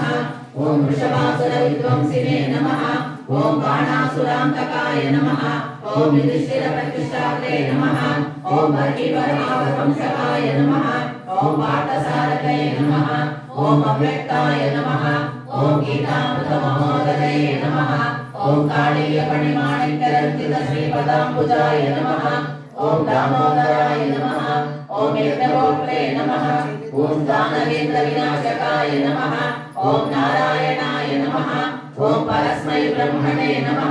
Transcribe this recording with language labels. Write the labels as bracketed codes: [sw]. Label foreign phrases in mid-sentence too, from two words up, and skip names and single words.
[sa] ॐ वृषभासुरविध्वंसिने नमः। ॐ बाणासुरान्तकाय नमः। ॐ युधिष्ठिरप्रतिष्ठात्रे नमः। ॐ वर्गीवर्मावंशकाय नमः। ॐ पार्थसारथये नमः। ॐ अव्यक्ताय नमः। ఓం గీతామృత మహోదరే నమః ఓం కాళీయ పణిమాణిక్యరంజిత శ్రీపదాంబుజాయ నమః ఓం దామోదరాయ నమః ఓం యజ్ఞగోప్రే నమః ఓం దానవేంద్ర వినాశకాయ నమః ఓం నారాయణాయ నమః ఓం పరస్మై బ్రహ్మణే నమః